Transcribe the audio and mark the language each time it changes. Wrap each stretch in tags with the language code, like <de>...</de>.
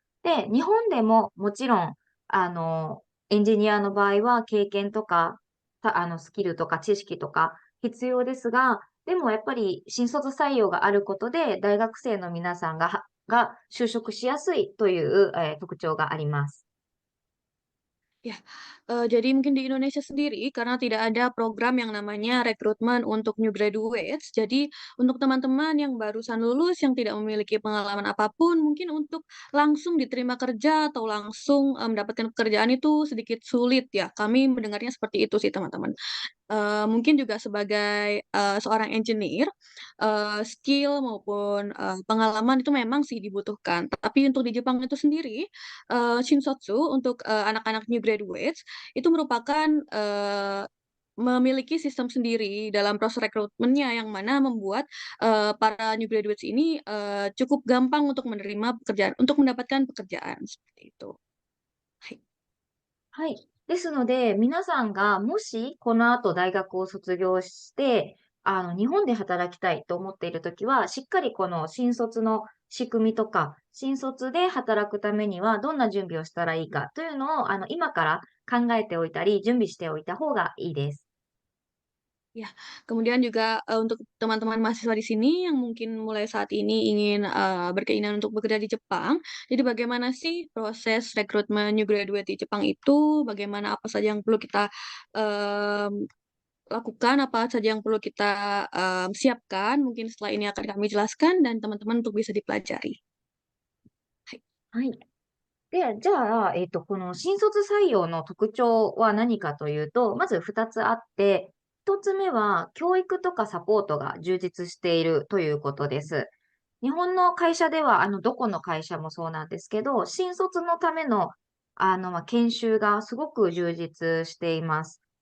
<ja>で、日本でももちろん、エンジニアの場合は経験とか、スキルとか知識とか必要ですが、でもやっぱり新卒採用があることで、大学生の皆さんが就職しやすいという、特徴があります。</ja> <id>Ya, jadi mungkin di Indonesia sendiri karena tidak ada program yang namanya rekrutmen untuk new graduates, jadi untuk teman-teman yang barusan lulus yang tidak memiliki pengalaman apapun, mungkin untuk langsung diterima kerja atau langsung, mendapatkan pekerjaan itu sedikit sulit ya, kami mendengarnya seperti itu sih teman-teman. Mungkin juga sebagai, seorang engineer, skill maupun, pengalaman itu memang sih dibutuhkan. Tapi untuk di Jepang itu sendiri, Shinsotsu untuk, anak-anak new graduates itu merupakan, memiliki sistem sendiri dalam proses rekrutmennya yang mana membuat, para new graduates ini, cukup gampang untuk menerima pekerjaan untuk mendapatkan pekerjaan, seperti itu.</id> <ja>Hai. はい。ですので、皆さんがもしこの後大学を卒業して、日本で働きたいと思っているときは、しっかりこの新卒の仕組みとか、新卒で働くためにはどんな準備をしたらいいかというのを、今から考えておいたり、準備しておいた方がいいです。</ja> <id>Ya, kemudian juga, untuk teman-teman mahasiswa di sini yang mungkin mulai saat ini ingin, berkeinginan untuk bekerja di Jepang, jadi bagaimana sih proses rekrutmen new graduate di Jepang itu, bagaimana apa saja yang perlu kita, mmm, lakukan, apa saja yang perlu kita, siapkan, mungkin setelah ini akan kami jelaskan dan teman-teman untuk bisa dipelajari.</id> <ja>Hai. はい。で、じゃあ、この新卒採用の特徴は何かというと、まず2つあって、1つ目は教育とかサポートが充実しているということです。日本の会社では、どこの会社もそうなんですけど、新卒のための、研修がすごく充実しています。</ja>